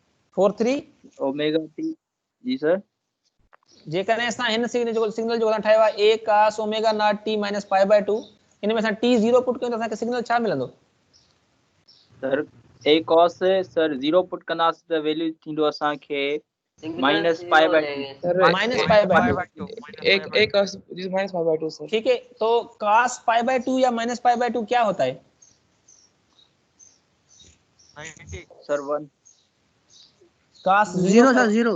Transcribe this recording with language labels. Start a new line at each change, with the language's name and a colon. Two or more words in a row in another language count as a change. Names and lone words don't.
Sindhi: 43
English: omega t.
Sindhi: जी सर। जे करें असां हिन सिग्नल जो ठाहियो आहे
English: a cos omega not t minus pi by 2
Sindhi: इन में असां t 0 पुट कयूं त असांखे सिग्नल छा मिलंदो? सर
English: a cos
Sindhi: सर 0 पुट कंदासीं त वैल्यू थींदो असांखे
English: minus pi by 2. minus pi by 2 एक minus pi by 2 sir.
Urdu: ٹھیک ہے، تو
English: cos pi by 2
Urdu: یا
English: minus pi by 2
Urdu: کیا ہوتا ہے?
English: sir 1. cos 0 sir 0